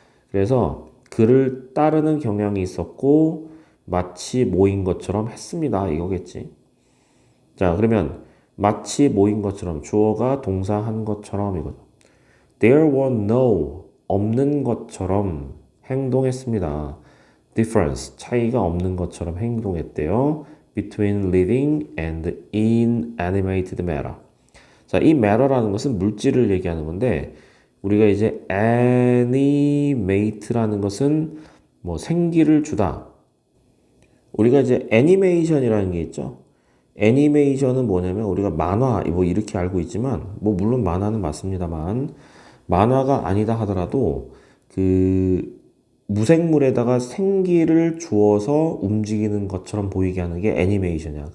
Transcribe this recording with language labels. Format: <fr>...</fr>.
<ko>그래서 그를 따르는 경향이 있었고 마치 모인 것처럼 했습니다. 이거겠지. 자, 그러면 마치 모인 것처럼 주어가 동사한 것처럼 이거죠.</ko> <en>There were no</en> <ko>없는 것처럼 행동했습니다. difference 차이가 없는 것처럼 행동했대요.</ko> <en>between living and inanimated matter.</en> <ko>자, 이 matter라는 것은 물질을 얘기하는 건데 우리가 이제 animate라는 것은 뭐 생기를 주다. 우리가 이제 애니메이션이라는 게 있죠. 애니메이션은 뭐냐면 우리가 만화 뭐 이렇게 알고 있지만 뭐 물론 만화는 맞습니다만 만화가 아니다 하더라도 그 무생물에다가 생기를 주어서 움직이는 것처럼 보이게 하는 게 애니메이션이야.</ko>